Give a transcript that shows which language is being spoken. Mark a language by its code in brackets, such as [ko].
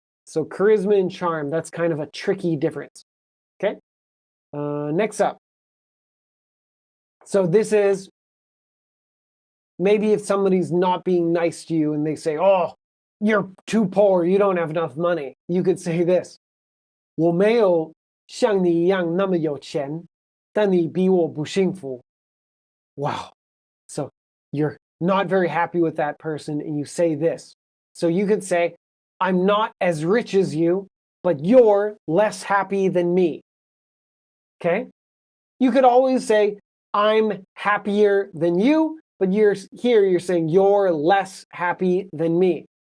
[en] So charisma and charm, that's kind of a tricky difference, okay? Next up. So this is maybe if somebody's not being nice to you and they say, oh, you're too poor, you don't have enough money. You could say this. [zh] 我没有像你一样那么有钱，但你比我不幸福.Wow. [en] So you're not very happy with that person and you say this. So you could say, I'm not as rich as you, but you're less happy than me. Okay? You could always say, I'm happier than you, but you're saying you're less happy than me.